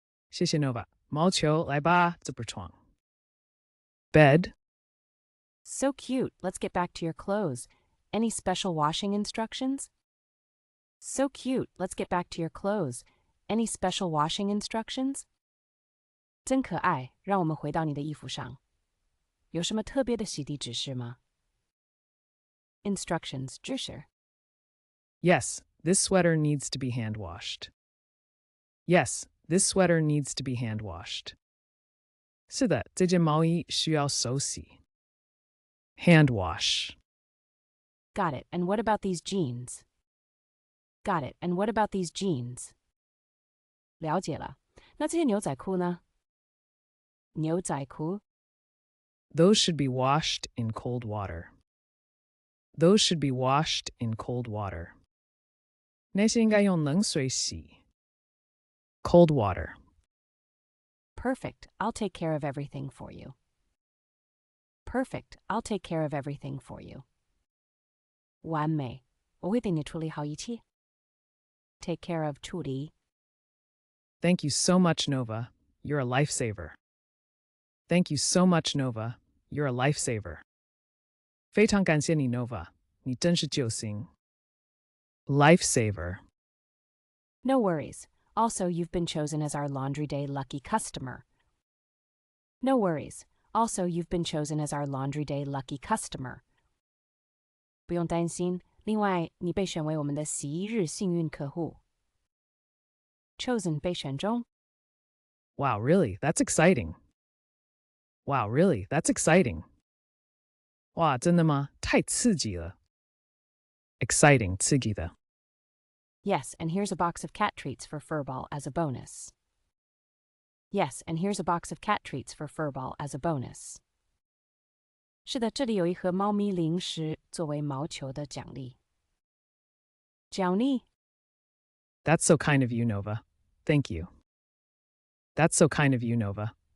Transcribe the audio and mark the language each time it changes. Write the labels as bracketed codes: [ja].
[zh] 谢谢 Nova. 毛球，来吧，这不是床。 [en] Bed? So cute. Let's get back to your clothes. Any special washing instructions? So cute. Let's get back to your clothes. Any special washing instructions? [zh] 真可爱，让我们回到你的衣服上。有什么特别的洗涤指示吗？ [en] Instructions 指示 Yes, this sweater needs to be hand washed. Yes, this sweater needs to be hand washed. [zh] 是的，这件毛衣需要手洗 [en] hand wash. Got it. And what about these jeans? Got it. And what about these jeans? [zh] 了解了。那这些牛仔裤呢？牛仔裤 [en] Those should be washed in cold water. Those should be washed in cold water. [zh] 那些应该用冷水洗 [en] cold water. Perfect. I'll take care of everything for you. Perfect. I'll take care of everything for you. [zh] 完美，我会替你处理好一切。 [en] Take care of 处理。 Thank you so much, Nova. You're a lifesaver. Thank you so much, Nova. You're a lifesaver. [zh] 非常感谢你 Nova. 你真是救星 Lifesaver. [en] No worries. Also, you've been chosen as our Laundry Day lucky customer. No worries. Also, you've been chosen as our Laundry Day lucky customer. [zh] 不用担心，另外，你被选为我们的洗衣日幸运客户。 Chosen 被选中。 [en] Wow, really? That's exciting. Wow, really? That's exciting. [zh] 哇，真的吗？太刺激了 Exciting, 刺激的 [en] Yes, and here's a box of cat treats for Furball as a bonus. Yes, and here's a box of cat treats for Furball as a bonus. [zh] 是的，这里有一盒猫咪零食作为毛球的奖励。奖励 [en] That's so kind of you, Nova. Thank you. That's so kind of you, Nova.